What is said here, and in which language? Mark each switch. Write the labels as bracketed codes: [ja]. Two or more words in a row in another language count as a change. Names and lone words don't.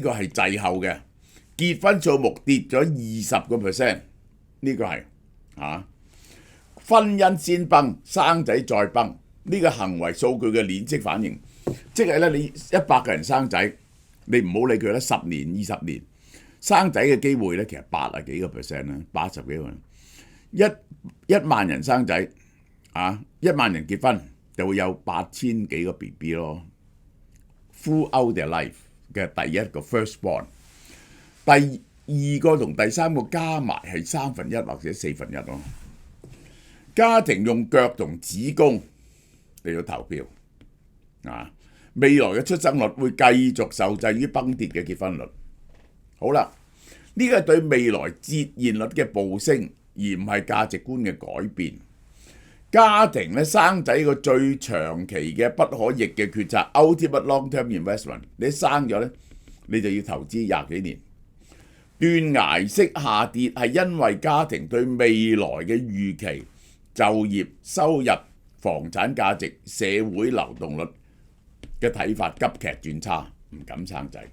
[yue] 個係滯後嘅，結婚數目跌咗20%，呢個係婚姻先崩，生仔再崩，呢個行為數據嘅鏈式反應，即係咧你100個人生仔，你唔好理佢啦，10年、20年生仔嘅機會咧，其實80幾個%啦，80幾個，1萬人生仔 1萬人結婚就會有8000幾個 BB 咯 ， [en] throughout their life [yue] 嘅第一個 firstborn， 第二個同第三個加埋係1/3或者1/4咯。家庭用腳同子宮嚟到投票，未來嘅出生率會繼續受制於崩跌嘅結婚率。好啦，呢個係對未來折現率嘅暴升，而唔係價值觀嘅改變。家庭咧生仔個最長期嘅不可逆嘅決策 ， [en] ultimate long-term investment， [yue] 你生咗咧，你就要投資20幾年。斷崖式下跌係因為家庭對未來嘅預期、就業、收入、房產價值、社會流動率嘅睇法急劇轉差，唔敢生仔。